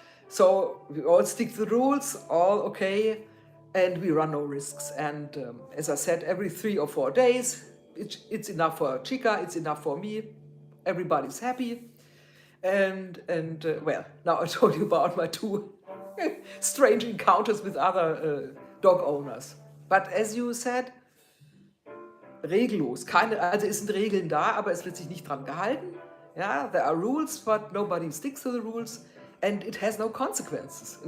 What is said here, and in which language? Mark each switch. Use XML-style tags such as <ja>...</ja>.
<en>So we all stick to the rules, all okay, and we run no risks. And as I said, every 3 or 4 days, it's enough for Chica, it's enough for me, everybody's happy. And well, now I told you about my 2 strange encounters with other dog owners. But as you said,</en> <de>regellos, also es sind Regeln da, aber es wird sich nicht dran gehalten.</de> <en>Yeah, there are rules, but nobody sticks to the rules, and it has no consequences.</en>